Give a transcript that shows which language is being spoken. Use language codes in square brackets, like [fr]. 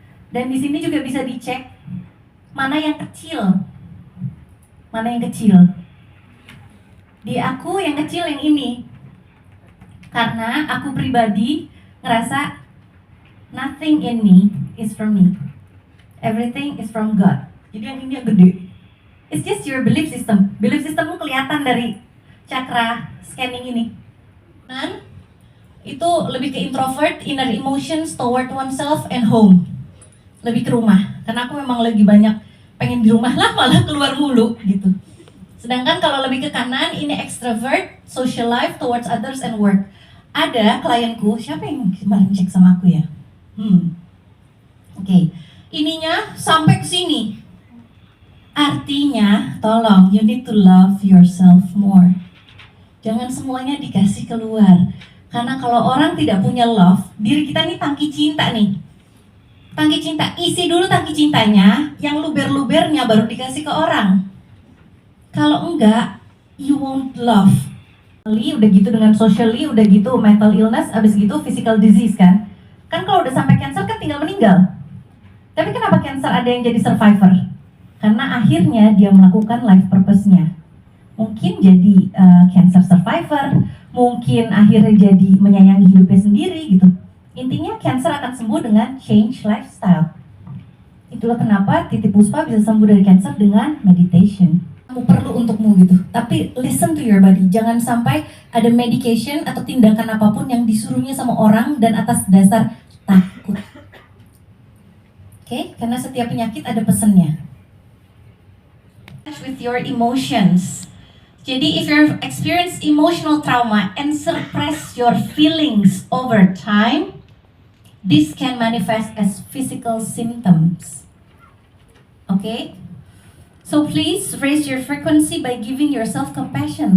[id] Dan di sini juga bisa dicek mana yang kecil. Mana yang kecil. Di aku yang kecil yang ini. Karena aku pribadi ngerasa [en] nothing in me is from me. Everything is from God. [id] Jadi yang ini yang gede. [en] It's just your belief system. [id] Belief systemmu kelihatan dari cakra scanning ini. Dan itu lebih ke introvert, [en] inner emotions toward oneself and home. [id] Lebih ke rumah. Karena aku memang lagi banyak pengen di rumah lah, malah keluar mulu gitu. Sedangkan kalau lebih ke kanan, ini [en] extrovert, social life towards others and work. [id] Ada klienku, siapa yang kemarin cek sama aku ya? Oke. Ininya sampai ke sini. Artinya, tolong, [en] you need to love yourself more. [id] Jangan semuanya dikasih keluar. Karena kalau orang tidak punya love, diri kita nih tangki cinta nih. Tangki cinta, isi dulu tangki cintanya, yang luber-lubernya baru dikasih ke orang. Kalau enggak, [en] you won't love. [id] Udah gitu dengan socially, udah gitu mental illness, abis gitu physical disease kan. Kan kalau udah sampai cancer kan tinggal meninggal. Tapi kenapa cancer ada yang jadi survivor? Karena akhirnya dia melakukan life purpose-nya. Mungkin jadi cancer survivor, mungkin akhirnya jadi menyayangi hidupnya sendiri gitu. Intinya cancer akan sembuh dengan change lifestyle. Itulah kenapa Titi Puspa bisa sembuh dari cancer dengan meditation. Kamu perlu untukmu gitu. [en] Tapi listen to your body. [id] Jangan sampai ada medication atau tindakan apapun yang disuruhnya sama orang dan atas dasar takut. Oke? Karena setiap penyakit ada pesannya. [en] With your emotions. Jadi if you experience emotional trauma and suppress your feelings over time, this can manifest as physical symptoms. Okay? So please raise your frequency by giving yourself compassion.